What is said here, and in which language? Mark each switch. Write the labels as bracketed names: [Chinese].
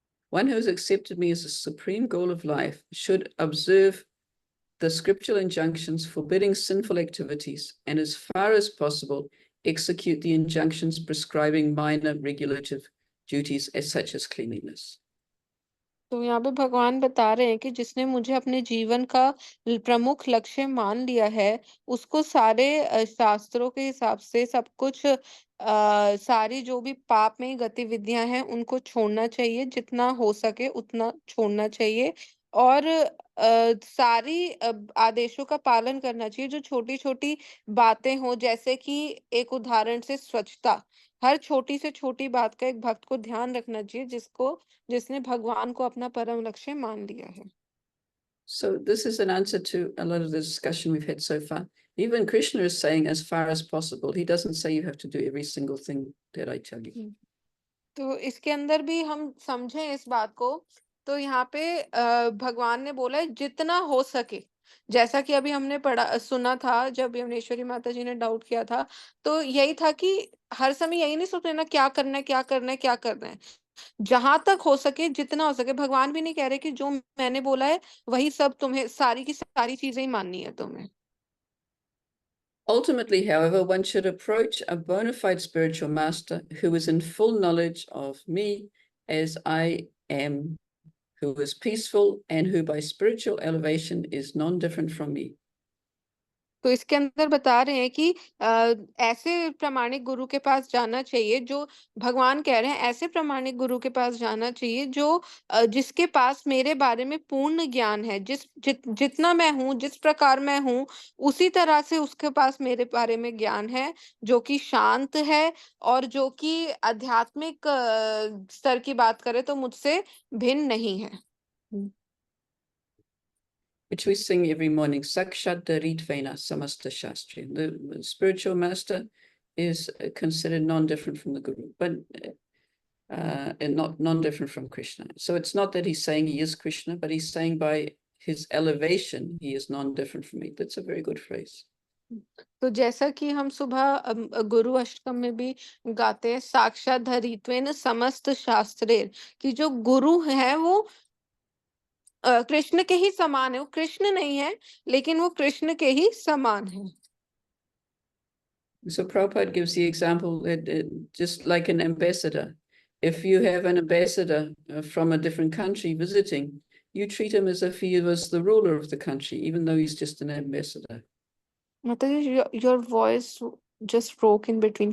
[English] One who has accepted me as a supreme goal of life should observe the scriptural injunctions forbidding sinful activities, and as far as possible, execute the injunctions prescribing minor regulative duties as such as cleanliness. [Hindi] तो यहाँ पे भगवान बता रहे हैं कि जिसने मुझे अपने जीवन का प्रमुख लक्ष्य मान लिया है, उसको सारे शास्त्रों के हिसाब से सब कुछ सारी जो भी पापमय गतिविधियां हैं उनको छोड़ना चाहिए, जितना हो सके उतना छोड़ना चाहिए। और सारी आदेशों का पालन करना चाहिए, जो छोटी-छोटी बातें हों, जैसे कि एक उदाहरण से स्वच्छता। हर छोटी से छोटी बात का एक भक्त को ध्यान रखना चाहिए, जिसने भगवान को अपना परम लक्ष्य मान लिया है। [English] So this is an answer to a lot of the discussion we've had so far. Even Krishna is saying as far as possible. He doesn't say you have to do every single thing that I tell you. [Hindi] तो इसके अंदर भी हम समझें इस बात को, तो यहाँ पे भगवान ने बोला है जितना हो सके, जैसा कि अभी हमने सुना था जब यमुनेश्वरी माता जी ने डाउट किया था, तो यही था कि हर समय यही नहीं सोच लेना क्या करना है, क्या करना है, क्या करना है। जहां तक हो सके, जितना हो सके। भगवान भी नहीं कह रहे कि जो मैंने बोला है वही सब तुम्हें, सारी की सारी चीजें ही माननी है तुम्हें। [English] Ultimately, however, one should approach a bona fide spiritual master who is in full knowledge of me as I am, who is peaceful and who by spiritual elevation is non-different from me. [Hindi] तो इसके अंदर बता रहे हैं कि ऐसे प्रामाणिक गुरु के पास जाना चाहिए, जो भगवान कह रहे हैं ऐसे प्रामाणिक गुरु के पास जाना चाहिए जो जिसके पास मेरे बारे में पूर्ण ज्ञान है, जितना मैं हूँ, जिस प्रकार मैं हूँ, उसी तरह से उसके पास मेरे बारे में ज्ञान है, जो कि शांत है और जो कि आध्यात्मिक स्तर की बात करे तो मुझसे भिन्न नहीं है। [English] Which we sing every morning, [Sanskrit] Sakshat Ritvena Samasta Shastri. [English] The spiritual master is considered non-different from the guru, but and not non-different from Krishna. So it's not that he's saying he is Krishna, but he's saying by his elevation, he is non-different from me. That's a very good phrase. [Hindi] तो जैसा कि हम सुबह गुरु अष्टकम में भी गाते हैं, [Sanskrit] साक्षात धरित्वेन समस्त शास्त्रेर, [Hindi] कि जो गुरु है वो कृष्ण के ही समान है। वो कृष्ण नहीं है, लेकिन वो कृष्ण के ही समान है। [English] So Prabhupada gives the example that just like an ambassador, if you have an ambassador from a different country visiting, you treat him as if he was the ruler of the country, even though he's just an ambassador. Mataji, your voice just broke in between.